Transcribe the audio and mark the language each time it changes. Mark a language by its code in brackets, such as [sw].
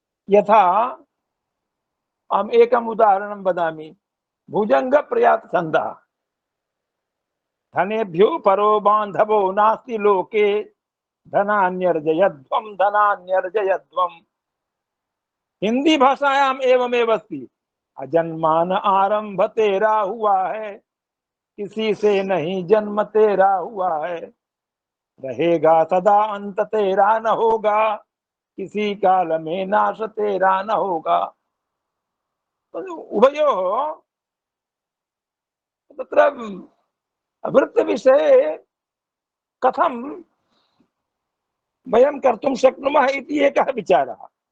[sa] यथा अहम् एकम् उदाहरणं वदामि। भुजङ्गप्रयात छन्दः। धनेभ्यो परो बान्धवो नास्ति लोके, धनान्यर्जयध्वं धनान्यर्जयध्वं। हिंदी भाषायाम् एवमेव अस्ति। [hi] अजन्मान आरंभ तेरा हुआ है, किसी से नहीं जन्म तेरा हुआ है, रहेगा सदा अंत तेरा न होगा, किसी काल में नाश तेरा न होगा। [sa] उभयोः तत्र वृत्तविषये कथं वयं कर्तुं शक्नुमः इति एकः विचारः।